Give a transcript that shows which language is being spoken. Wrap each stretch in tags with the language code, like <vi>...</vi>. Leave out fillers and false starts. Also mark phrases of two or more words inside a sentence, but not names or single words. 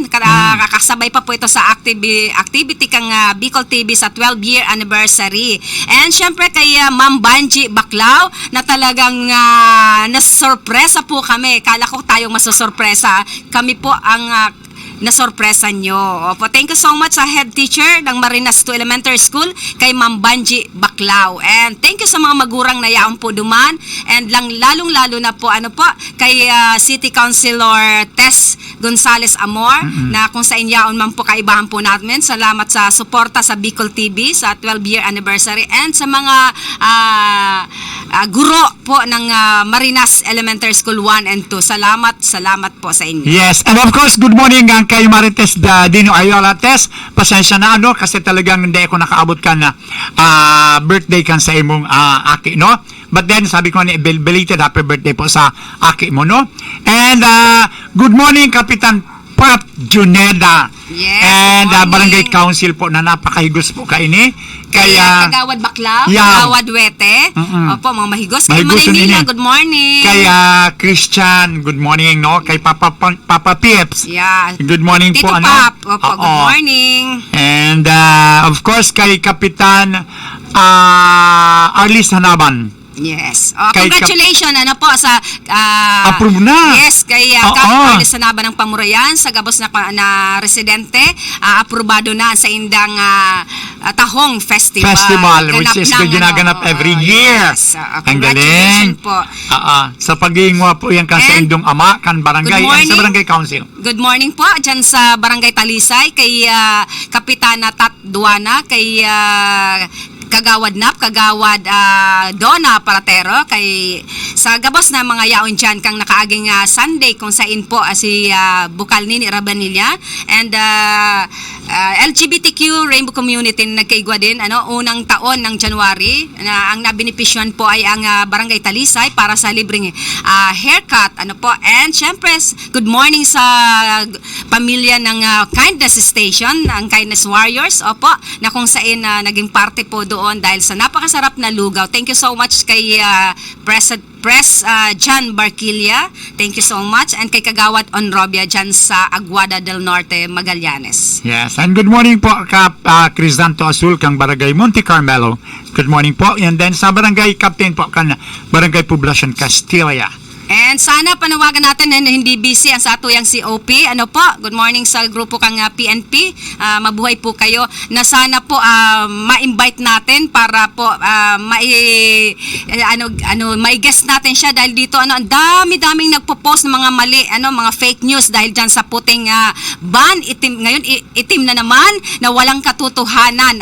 <tl>Kakasabay pa po ito sa activity kang Bicol TV sa 12-year anniversary. And syempre kay Ma'am Banji Baclao na talagang nasorpresa po kami. Kala ko tayong masosorpresa. Kami po ang nasorpresa nyo. Opo,</tl> <en>thank you so much sa head teacher ng Marinas 2 Elementary School kay Ma'am Banji Baclao.</en> <bik>And</bik> <en>thank you</en> <bik>sa mga magurang na yaon po duman.</bik> <tl>And lalong-lalo na po kay City Councilor Tess Gonzales Amor na kung sa inyaon man po kaibahan po natin. Salamat sa suporta sa Bicol TV sa 12-year anniversary and sa mga guro po ng Marinas Elementary School 1 and 2. Salamat po sa inyo.</tl> <en>Yes, and of course, good morning kay Marites Dino Ayola.</en> <tl>Tess, pasensya na kasi talagang hindi ako nakaabot ka na birthday</tl> <bik>kan sa imong aki,</bik> <tl>no?</tl> <en>But then,</en> <tl>sabi ko na</tl> <en>belated happy birthday</en> <tl>po sa aki mo, no?</tl> <en>And good morning, Kapitan Pat Juneda. Yes, and good morning.</en> <bik>Barangay Council po na napakahigos po kaini. Kaya Kagawad Baclao, Kagawad Wete. Opo, mga mahigos. Kay Mahigos yun Manila, ini.</bik> <en>good morning. Kaya Christian, good morning, no?</en> <tl>Kay Papa Pips.</tl> <en>Yeah. Good morning Tito</en> <tl>po, Pap, ano? opo,</tl> <en>good</en> <tl>Oo.</tl> <en>morning. And of course kay Kapitan Arlis Hanaban. Yes.</en> <tl>Kay</tl> <en>Congratulations sa</en> <tl>Approve na.</tl> <en>Yes, kay</en> <tl>Oo.</tl> <bik>Kapitán Sanaba ng Pamurayan sa gabos na residente, aprobado na sa indang Tahong Festival.</bik> <en>Which is ginaganap every year. Yes.</en> <tl>Ang galing.</tl> <en>Congratulations po.</en> <bik>Sa pagigingwa po yan kan sa</bik> <en>And</en> <bik>indong ama, kan barangay,</bik> <en>good and sa morning.</en> <tl>barangay council.</tl> <bik>Good morning po dyan sa Barangay Talisay kay Kapitana Tat Duana, kay Kagawad Nap, Kagawad Donna Paratero, kay sa gabos na mga yaon dyan kang nakaaging Sunday kung sain po si Bukal Nini Rabanilla and</bik> <tl>LGBTQ Rainbow Community na nagkaigwa din unang taon ng January na ang nabinipisyon po ay ang Barangay Talisay para sa libreng haircut and syempre good morning sa pamilya ng Kindness Station, ang Kindness Warriors, na kung saan naging parte po doon dahil sa napakasarap na lugaw.</tl> <en>Thank you so much kay Press John Barquilla. Thank you so much.</en> <tl>And kay Kagawad Onrobia dyan sa Aguada del Norte, Magallanes.</tl> <en>Yes, and good morning po Crisanto Azul kang Barangay Monte Carmelo. Good morning po. And then sa Barangay Captain po kan Barangay Poblacion Castilla.</en> <tl>And sana panawagan natin na hindi busy ang sa atuyang COP.</tl> <en>Good morning sa grupo kang PNP.</en> <tl>Mabuhay po kayo. Na sana po ma-invite natin para po may guest natin siya dahil dito ang dami-daming nagpo-post ng mga mali, mga</tl> <en>fake news</en> <tl>dahil diyan sa puting ban itim ngayon itim na naman na walang katotohanan.</tl>